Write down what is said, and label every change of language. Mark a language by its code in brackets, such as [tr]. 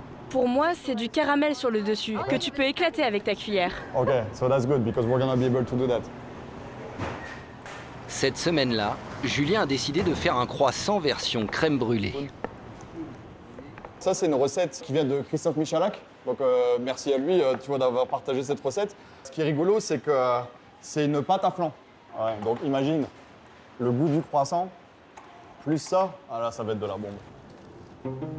[fr] Pour moi, c'est du caramel sur le dessus, que tu peux éclater avec ta cuillère. [en] Ok, so that's good because we're gonna be able to do that. [fr] Cette semaine-là, Julien a décidé de faire un croissant version crème brûlée. Ça, c'est une recette qui vient de Christophe Michalak. Donc, merci à lui, tu vois, d'avoir partagé cette recette. Ce qui est rigolo, c'est que c'est une pâte à flan. Ouais, donc, imagine le goût du croissant, plus ça, ah là, ça va être de la bombe.